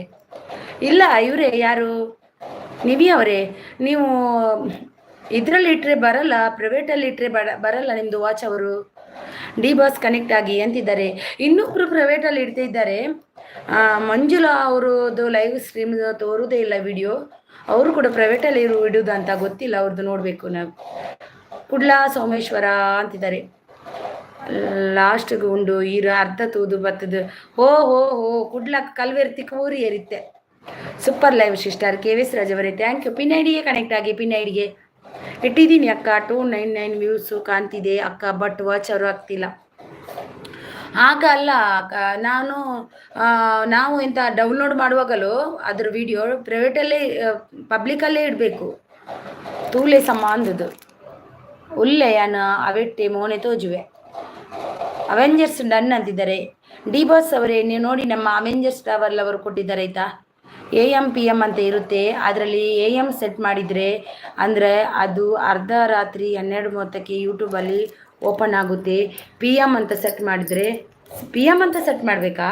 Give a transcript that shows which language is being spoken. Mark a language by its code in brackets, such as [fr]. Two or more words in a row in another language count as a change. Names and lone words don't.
[kn] ಇಲ್ಲ ಇವರೇ ಯಾರು ನಿವಿ ಅವರೇ, ನೀವು ಇದರಲ್ಲಿ ಇಟ್ಟರೆ ಬರಲ್ಲ, ಪ್ರೈವೇಟಲ್ಲಿ ಇಟ್ಟರೆ ಬರಲ್ಲ ನಿಮ್ಮದು ವಾಚ್ ಅವರು. ಡಿ ಬಾಸ್ ಕನೆಕ್ಟ್ ಆಗಿ ಅಂತಿದ್ದಾರೆ. ಇನ್ನೊಬ್ಬರು ಪ್ರೈವೇಟಲ್ಲಿ ಇಡ್ತಿದ್ದಾರೆ, ಮಂಜುಳಾ ಅವರದ್ದು [en] live stream [kn] ತೋರುವುದೇ ಇಲ್ಲ ವಿಡಿಯೋ. ಅವರು ಕೂಡ ಪ್ರೈವೇಟಲ್ಲಿ ಇಡುವುದಂತ ಗೊತ್ತಿಲ್ಲ, ಅವ್ರದ್ದು ನೋಡಬೇಕು ನಾವು. ಕುಡ್ಲ ಸೋಮೇಶ್ವರ ಅಂತಿದ್ದಾರೆ. [tcy] ಲಾಸ್ಟ್ಗೆ ಉಂಡು ಈರು ಅರ್ಧ ತೂದು ಬತ್ತದು. ಹೋ ಕುಡ್ಲ ಕಲ್ವೆರ್ತಿಕ್ ಊರಿ ಏರಿತ್ತೆ. [en] super live sister [kn] KVS ರಾಜ್ ಅವರೇ, [en] thank you. pin IDge [kn] ಕನೆಕ್ಟ್ ಆಗಿ, [en] pin IDge [kn] ಇಟ್ಟಿದ್ದೀನಿ ಅಕ್ಕ. 299 ವ್ಯೂಸು ಕಾಣ್ತಿದೆ ಅಕ್ಕ, [en] but watch hours [kn] ಆಗ್ತಿಲ್ಲ. ಆಗ ಅಲ್ಲ, ನಾವು ಎಂತ ಡೌನ್ಲೋಡ್ ಮಾಡುವಾಗಲೂ ಅದ್ರ ವಿಡಿಯೋ ಪ್ರೈವೇಟಲ್ಲೇ ಪಬ್ಲಿಕಲ್ಲೇ ಇಡಬೇಕು. [tcy] ತೂಲೆ ಸಮ ಅಂದದು ಉಲ್ಲೆ ಯಾನು ಅವೆಟ್ಟೆ ಮೋನೆ ತೋಜುವೆ. [kn] ಅವೆಂಜರ್ಸ್ ಡನ್ ಅಂತಿದ್ದಾರೆ. ಡಿ ಬಾಸ್ ಅವರೇ, ನೀವು ನೋಡಿ ನಮ್ಮ ಅವೆಂಜರ್ಸ್ ಟ್ರಾವೆಲ್ ಅವರು ಕೊಟ್ಟಿದ್ದಾರೆ ಆಯಿತಾ. AM PM ಅಂತ ಇರುತ್ತೆ, ಅದರಲ್ಲಿ AM ಸೆಟ್ ಮಾಡಿದರೆ ಅಂದರೆ ಅದು ಅರ್ಧ ರಾತ್ರಿ 12:30ಕ್ಕೆ ಯೂಟ್ಯೂಬಲ್ಲಿ ಓಪನ್ ಆಗುತ್ತೆ. PM ಅಂತ ಸೆಟ್ ಮಾಡಿದರೆ PM ಅಂತ ಸೆಟ್ ಮಾಡಬೇಕಾ?